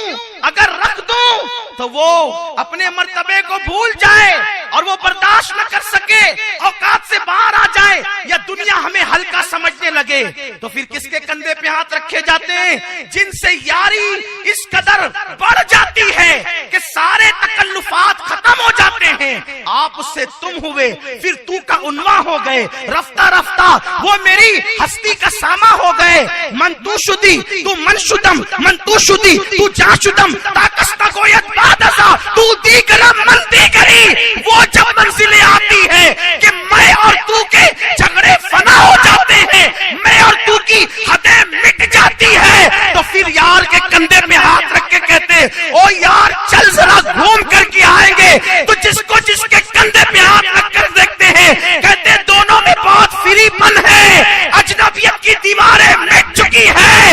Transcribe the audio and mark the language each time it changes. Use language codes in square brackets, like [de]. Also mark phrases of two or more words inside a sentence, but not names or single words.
[ur] اگر رکھ دوں تو وہ اپنے مرتبے کو بھول جائے اور وہ برداشت نہ کر سکے، اوقات سے باہر آ جائے یا دنیا ہمیں ہلکا سمجھنے لگے، تو پھر کس کے کندھے پہ ہاتھ رکھے جاتے ہیں؟ جن سے یاری اس قدر بڑھ جاتی ہے کہ سارے تکلفات ختم ہو جاتے ہیں۔ آپ سے تم ہوئے، پھر تو کا عنواں ہو گئے، رفتہ رفتہ وہ میری ہستی کا ساما ہو گئے۔ [fa] من تو شدی تو من شدم، من تو شدی تو جا شدم، تاکستہ گویت بادزا تو دیگرم من دیگری۔ [ur] وہ جب منزلیں آتی ہے کہ میں اور تو کے جھگڑے فنا ہو جاتے ہیں، میں اور تو کی حدیں مٹ جاتی ہے، تو پھر یار کے کندھے میں ہاتھ رکھ کے کہتے او یار چل ذرا گھوم کر کے آئیں گے، تو جس کو جس کے کندھے پہ ہاتھ رکھ کر دیکھتے ہیں کہتے دونوں میں بہت فری پن ہے، اجنبیت کی دیواریں مٹ چکی ہے۔